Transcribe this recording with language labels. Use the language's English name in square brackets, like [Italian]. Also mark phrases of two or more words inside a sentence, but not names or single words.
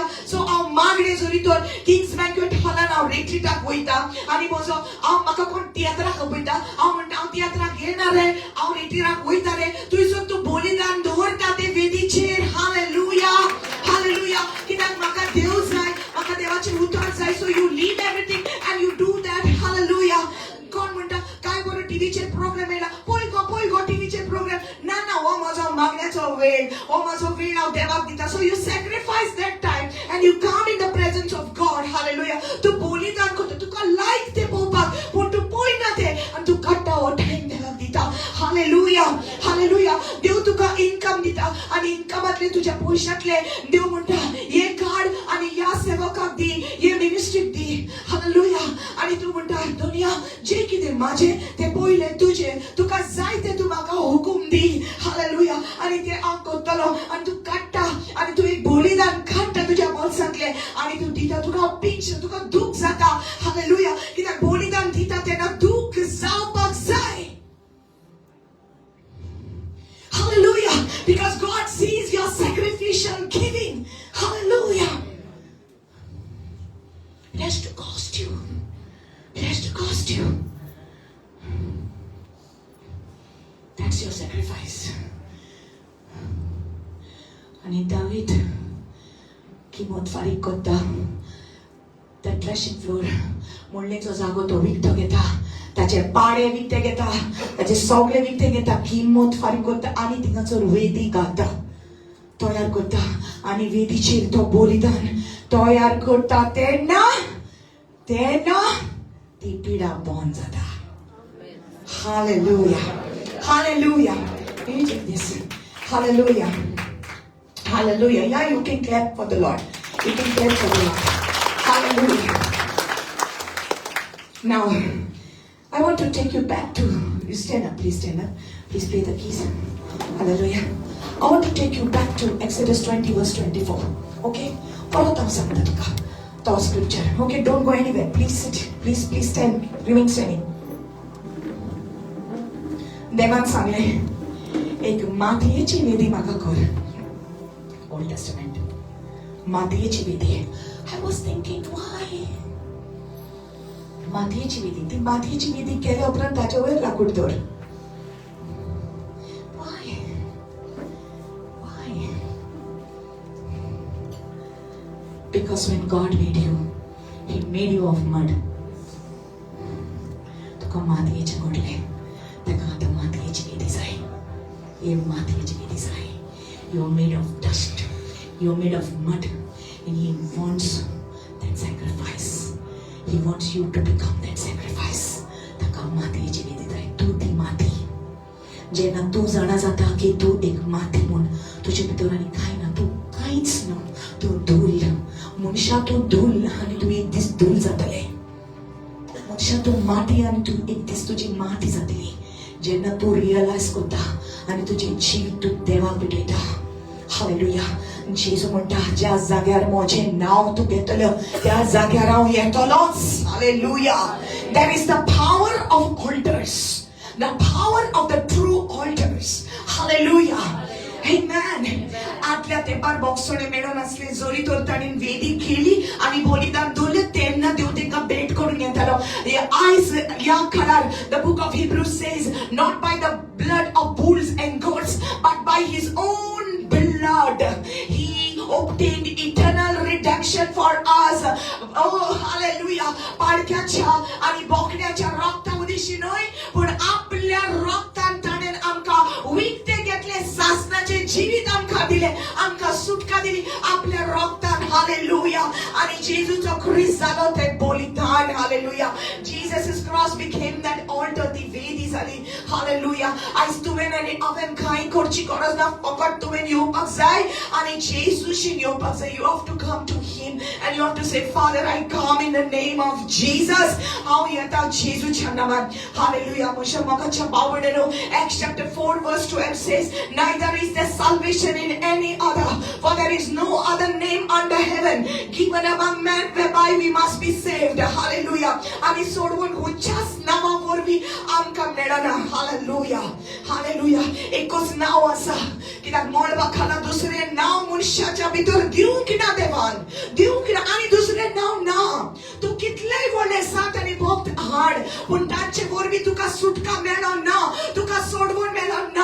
[Konkani] सो हांव मागणे जरी तर किंग्स बँक्वेट हॉलान हांव रिट्रीटाक वयता आनी म्हजो हांव म्हाका कोण तियात्राक आपयता. हांव म्हणटा हांव तियात्राक येना रे, हांव रिट्रीटाक वयता रे. थंयसर तूं बलिदान दवरता ते वेदीचेर. हालेलुया. हालेलुया. कित्याक म्हाका देव जाय, म्हाका देवाचें उतर जाय. [English] so you leave everything and you do that. Hallelujah. [Konkani] कोण म्हणटा काय बरो टीव्हीचेर प्रोग्राम येयला. पळय गो टीव्हीचेर प्रोग्राम. ना हो म्हजो मागण्याचो वेळ, हो म्हजो वेळ हांव देवाक दिता. [English] so you sacrifice that time and you come in the presence of God. Hallelujah. [Konkani] तूं बलिदान करता. तुका लायक ते पळोवपाक, पूण तूं पळयना ते आनी तूं काडटा हो टायम देवाक दिता. हालेलुया. हालेलुया. देव तुका इन्कम दिता आनी इन्कमांतले तुज्या पयशांतले देव म्हणटा हे काड आनी ह्या सेवकाक दी, हे मिनिस्ट्रीक दी. हालेलुया. आनी तूं म्हणटा दुनिया जे कितें माझे ते पयले तुजे. तुका जाय ते तूं म्हाका हुकूम दी. हालेलुया. आनी ते हांव करतलो आनी तूं काडटा आनी तूं एक बलिदान काडटा तुज्या बोल्सांतले आनी तूं दिता. तुका पिंच, तुका दूख जाता. हालेलुया. कित्याक बलिदान दिता तेन्ना दूख जावपाक जाय. [English] Hallelujah. Because God sees your sacrificial giving. Hallelujah. It has to cost you. It has to cost you. That's your sacrifice. [Konkani] आणि दावीद किंमत फारीक करता. त्या [English] threshing floor [Konkani] मोडणेचो जागो तो विकतो घेता. ताचे पाडे विकते घेता, ताचे सगळे विकते घेता. किंमत फारीक करता आनी थिंगासर वेदी घालता, तयार करता आनी वेदीचेर तो बलिदान तयार करता. तेन्ना ती पिडा बंद जाता. [English] Hallelujah. Hallelujah. Can you take this? Hallelujah. Hallelujah. Yeah, you can clap for the Lord. You can clap for the Lord. Hallelujah. Now, I want to take you back to, you stand up, please stand up. Please play the keys. Hallelujah. I want to take you back to Exodus 20 verse 24. Okay? Follow the scripture. Okay, don't go anywhere. Please sit. Please stand. Remain standing. [Konkani] देवान सांगले एक मातयेची वेदी म्हाका कर. ओल्ड टेस्टमेंट मातयेची वेदी. [English] I was thinking why [Konkani] मातयेची वेदी. ती मातयेची वेदी केल्या उपरांत ताच्या वयर लाकूड दवर. [English] Because when God made you, He made you of mud. [Konkani] तुका मातयेचे घडले, ताका आतां मातयेची वेदी जाय. हे मातयेची वेदी जाय. [English] You are made of dust. You are made of mud, and He wants that sacrifice. He wants you to become that sacrifice. [Konkani] ताका मातयेची वेदी जाय. तू ती माती. जेन्ना तू जाणा जाता की तू एक माती म्हूण तुजे भितर आनी कांय ना, तू कांयच ना, तू धूल. मनशा तू धूल आनी तू एक दीस धूल जातले. मनशा तू माती आनी तू एक दीस तुजी माती जातली. जेन्ना तू रियलायज करता आनी तुजे जीव तू देवाक भेटयता. हालेलुया. जेजू म्हणटा ज्या जाग्यार म्हजें नांव तू घेतलो त्या जाग्यार हांव येतलोच. हालेलुया. [English] There is the power of altars. The power of the true altars. Hallelujah. Amen. [Konkani] आतल्या तेंपार बॉक्सोडे मेळो नासले, जोरी तर ताणें वेदी केली आनी बलिदान दवरलें. तेन्ना देव तांकां भेट करून घेतालो. आयज ह्या काळार [English] the book of Hebrews says, not by the blood of bulls and goats, but by His own blood He obtained eternal redemption for us. Oh, hallelujah. [Konkani] पाडक्याच्या आणि बोकड्याच्या रक्ताउदिशी न्हय, पण आपल्या रक्तान ताणें आमकां विकते घेतले. सासणाचे जिवीत आमकां दिले, आमकां सुटका दिली आपल्या रक्तान. हालेलुया. आणि जेजूचो ख्रिस्त जालो ते बलिदान. हालेलुया. [English] Jesus' cross became that altar. [Konkani] ती वेदी जाली. हालेलुया. आयज तुवें आनी हांवें कांय करची गरज ना, फकत तुवें येवपाक जाय आनी जेजूशीन येवपाक जाय. [English] You have to come to Him and you have to say, Father, I come in the name of Jesus. [Konkani] हांव येता जेजूच्या नांवान. हालेलुया. म्हज्या मोगाच्या भावंडांनो, [English] Acts chapter 4 verse 12 says, neither is there salvation in any other, for there is no other name under heaven given among men whereby we must be saved. Hallelujah. [Konkani] आनी सोडवून खंयच्याच नांवा वरवीं आमकां मेळना. हालेलुया. हालेलुया. एकूच नांव आसा, कित्याक मळबा खाला दुसरें नांव मनशाच्या भितर दिवंक ना देवान. दिवंक ना आनी दुसरें नांव ना. तूं कितलेय व्हडले सांत आनी भक्त हाड, पूण तांचे वरवीं तुका सुटका मेळना ना, तुका सोडवून मेळना ना.